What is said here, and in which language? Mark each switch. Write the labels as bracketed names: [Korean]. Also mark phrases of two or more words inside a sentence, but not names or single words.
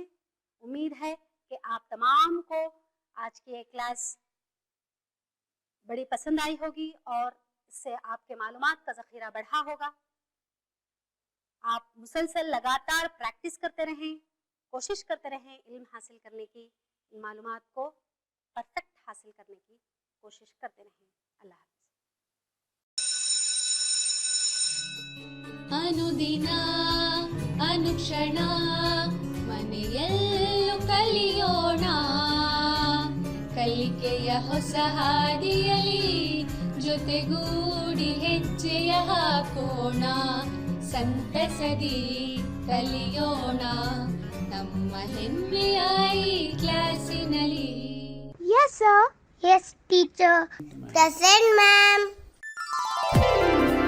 [Urdu] امید ہے کہ آپ تمام کو آج کی یہ کلاس بڑی پسند آئی ہوگی اور اس سے آپ کے معلومات کا ذخیرہ بڑھا ہوگا۔ آپ مسلسل لگاتار پریکٹس کرتے رہیں، کوشش کرتے رہیں علم حاصل کرنے کی، ان معلومات کو پرفیکٹ حاصل کرنے کی کوشش کرتے رہیں۔ اللہ حافظ۔ [Kannada] ಅನುದಿನ ಅನುಕ್ಷಣ ಮನೆಯಲ್ಲೂ ಕಲಿಯೋಣ, ಕಲಿಕೆಯ ಹೊಸ ಹಾದಿಯಲಿ ಜೊತೆಗೂಡಿ ಹೆಜ್ಜೆಯ ಹಾಕೋಣ, ಸಂತಸದಿ ಕಲಿಯೋಣ ನಮ್ಮ ಹೆಮ್ಮೆಯ ಈ ಕ್ಲಾಸಿನಲ್ಲಿ। [English] Yes, sir. Yes, teacher. Present, ma'am.